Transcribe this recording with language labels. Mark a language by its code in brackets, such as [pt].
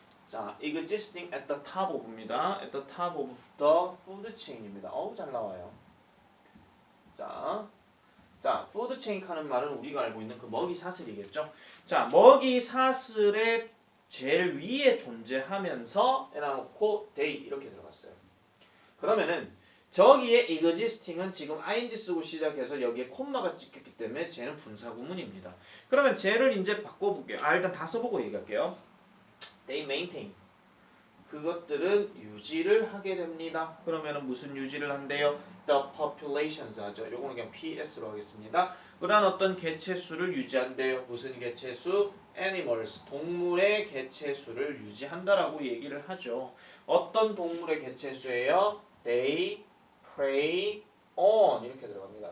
[en] 자, existing at the top of입니다. at the top of the food chain입니다. [ko] 어우 잘 나와요. 자, food chain 하는 말은 우리가 알고 있는 그 먹이 사슬이겠죠. 자, 먹이 사슬의 제일 위에 존재하면서 해놓고 they 이렇게 들어갔어요. 그러면은 저기에 existing은 지금 ing 쓰고 시작해서 여기에 콤마가 찍혔기 때문에 쟤는 분사구문입니다. 그러면 쟤를 이제 바꿔볼게요. 일단 다 써보고 얘기할게요. [en] They maintain. [ko] 그것들은 유지를 하게 됩니다. 그러면은 무슨 유지를 한대요? [en] The populations [ko] 하죠. 요거는 그냥 PS로 하겠습니다. 그러한 어떤 개체수를 유지한대요. 무슨 개체수? Animals. 동물의 개체수를 유지한다라고 얘기를 하죠. 어떤 동물의 개체수예요? [en] They prey on [ko] 이렇게 들어갑니다.